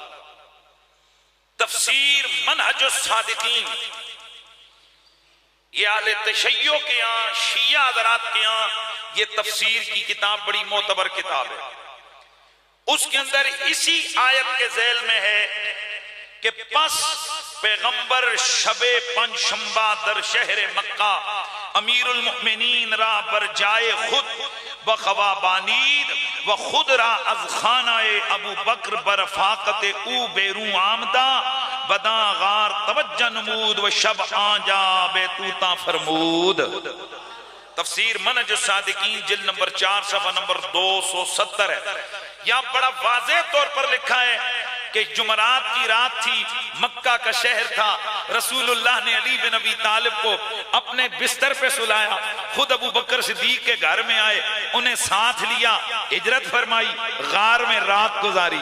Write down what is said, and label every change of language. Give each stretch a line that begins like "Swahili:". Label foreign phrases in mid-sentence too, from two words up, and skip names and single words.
Urdu: تفسیر منہج الصادقین، یہ اہل تشیع کے یہاں، شیعہ حضرات کے یہاں یہ تفسیر کی کتاب بڑی معتبر کتاب ہے. اس کے اندر اسی آیت کے ذیل میں ہے کہ
Persian: پس پیغمبر شب پنجشنبہ در شہر مکہ امیر المؤمنین را بر جائے خود بخوا بانید و خود را از خانہ ابو بکر برفاقت او بیرون آمدہ بداں غار توجہ نمود و شب آنجا بیتوتا فرمود.
Urdu: تفسیر منہج الصادقین جلد نمبر 4 صفحہ نمبر 270 ہے. یہاں بڑا واضح طور پر لکھا ہے کہ جمعرات کی رات تھی، مکہ کا شہر تھا، رسول اللہ نے علی بن ابی طالب کو اپنے بستر پہ سلایا، خود ابو بکر صدیق کے گھر میں آئے، انہیں ساتھ لیا، ہجرت فرمائی، غار میں رات گزاری.